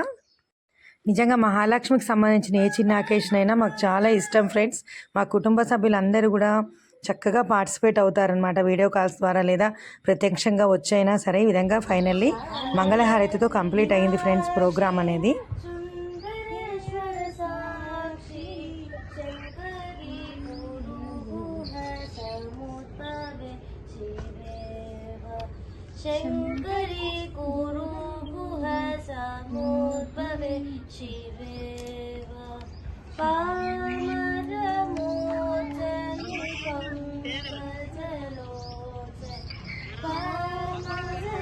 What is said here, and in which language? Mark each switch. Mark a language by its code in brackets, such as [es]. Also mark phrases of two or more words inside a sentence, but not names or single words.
[te] నిజంగా మహాలక్ష్మికి సంబంధించిన ఏ చిన్న అకేషన్ అయినా మాకు చాలా ఇష్టం ఫ్రెండ్స్. మా కుటుంబ సభ్యులందరూ కూడా చక్కగా పార్టిసిపేట్ అవుతారనమాట వీడియో కాల్స్ ద్వారా, లేదా ప్రత్యక్షంగా వచ్చైనా సరే. ఈ విధంగా ఫైనల్లీ మంగళహారతితో కంప్లీట్ అయింది ఫ్రెండ్స్ ప్రోగ్రామ్ అనేది. [sa] शंकरी कुरु गुह समुद्भवे शिवेव पामर मोचनि पंकजलोचन पामर